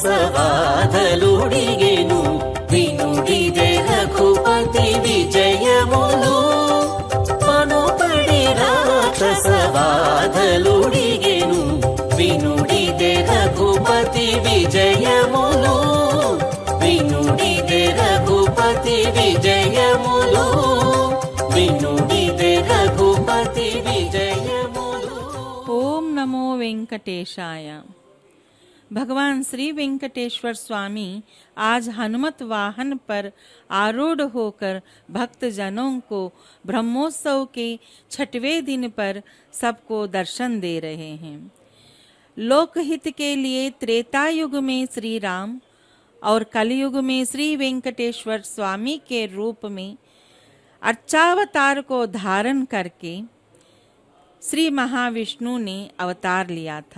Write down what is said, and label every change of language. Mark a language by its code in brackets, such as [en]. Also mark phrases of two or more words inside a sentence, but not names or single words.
[te] బాధలుడిగెను వినుడిదే రఘుపతి విజయములు పలుబడి రాక్షస బాధలుడిగెను వినుడిదే రఘుపతి విజయములు వినుడిదే రఘుపతి విజయములు వినుడిదే రఘుపతి విజయములు। [sa] ओम नमो वेंकटेशाय। [hi] भगवान श्री वेंकटेश्वर स्वामी आज हनुमत वाहन पर आरूढ़ होकर भक्त जनों को ब्रह्मोत्सव के 6वें दिन पर सबको दर्शन दे रहे हैं। लोकहित के लिए त्रेता युग में श्री राम और कलयुग में श्री वेंकटेश्वर स्वामी के रूप में अर्चावतार को धारण करके श्री महाविष्णु ने अवतार लिया था।